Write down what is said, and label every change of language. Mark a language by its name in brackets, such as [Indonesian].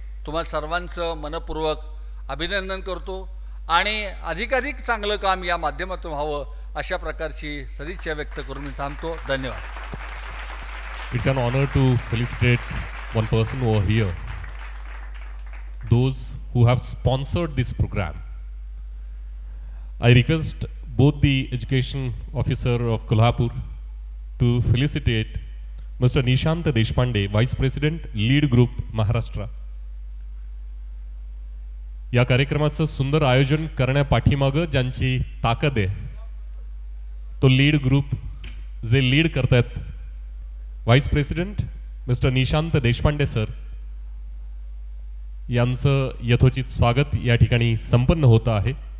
[Marathi] तुम्हाला सर्वांचं मनपूर्वक अभिनंदन करतो आणि अधिकाधिक चांगलं काम या माध्यमातून व्हावं अशा प्रकारची सदिच्छा व्यक्त करून मी थांबतो. धन्यवाद. [English] It's an honor to felicitate one person over here, those who have sponsored this program. I request both the education officer of Kolhapur to felicitate Mr. Nishant Deshpande, Vice President, Lead Group, Maharashtra. [Marathi] या कार्यक्रमाचं सुंदर आयोजन करण्यापाठीमागं ज्यांची ताकद आहे तो lead group जे lead करतात vice president mister Nishant Deshpande sir यांचं यथोचित स्वागत या ठिकाणी संपन्न होतं आहे.